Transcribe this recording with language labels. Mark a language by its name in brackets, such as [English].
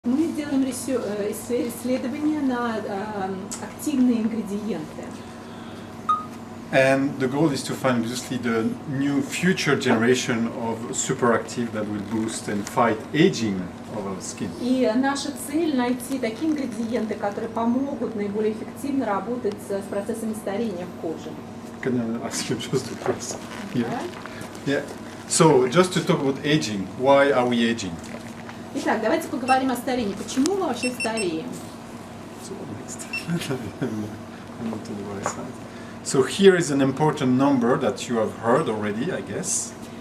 [Russian] Мы делаем исследования на активные ингредиенты. [English] And the goal is to find obviously the new future generation of superactive that will boost and fight aging of our skin. [Russian] И наша цель найти такие ингредиенты, которые помогут наиболее эффективно работать с процессами старения в коже. [English] Can I ask you just a question? Yeah. So just to talk about aging, why are we aging? [Russian] Итак, давайте поговорим о старении. Почему мы вообще стареем? [English] So next. I'm not on the right side. So here is an important number that you have heard already, I guess.